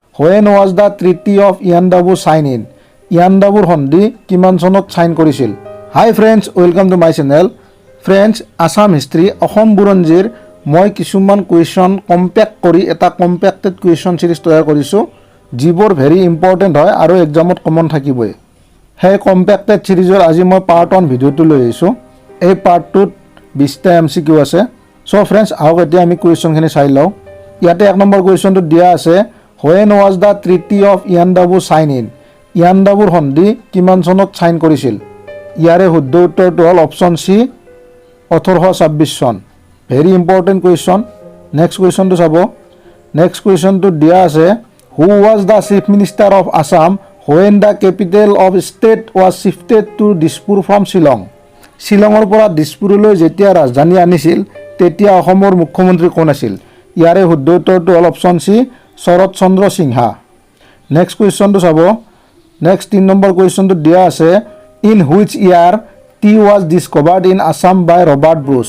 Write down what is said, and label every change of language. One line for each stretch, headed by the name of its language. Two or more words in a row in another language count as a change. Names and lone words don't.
English: When was the Treaty of Iyandabu signed in?
Assamese: Iyandabu সন্ধি কিমান চনত সাইন কৰিছিল?
English: Hi friends, welcome to my channel.
Assamese: Friends,
English: Assam history
Assamese: অসম বুৰঞ্জীৰ মই কিছুমান কুৱেশ্যন কম্পেক্ট কৰি এটা
English: compacted question series
Assamese: তৈয়াৰ কৰিছো যিবোৰ
English: very important
Assamese: হয় আৰু এক্সামত কমন থাকিবই। হে
English: compacted seriesৰ
Assamese: আজি মই পাৰ্ট 1 ভিডিওটো লৈ আহিছো। এই পাৰ্টটোত 20টা MCQ আছে।
English: so friends
Assamese: আহক এতিয়া আমি কুৱেশ্যনখিনি চাই লওঁ। ইয়াতে এক নম্বৰ কুৱেশ্যনটো দিয়া আছে
English: When was the Treaty of Iyandabu signed in?
Assamese: Iyandabu সন্ধি কিমান চনত সাইন কৰিছিল? ইয়াৰে শুদ্ধ উত্তৰটো হ'ল
English: option C
Assamese: 1826 চন।
English: very important question. next questionটো
Assamese: চাব।
English: next questionটো
Assamese: দিয়া আছে
English: Who was the Chief Minister of Assam when the capital of state was shifted to Dispur from Shillong?
Assamese: শ্বিলঙৰ পৰা দিছপুৰলৈ যেতিয়া ৰাজধানী আনিছিল তেতিয়া অসমৰ মুখ্যমন্ত্ৰী কোন আছিল? ইয়াৰে শুদ্ধ উত্তৰটো হ'ল
English: option C
Assamese: শৰৎ চন্দ্ৰ সিংহা।
English: next questionটো
Assamese: চাব।
English: next 3 number questionটো
Assamese: দিয়া আছে
English: in which year tea was discovered in Assam by Robert Bruce?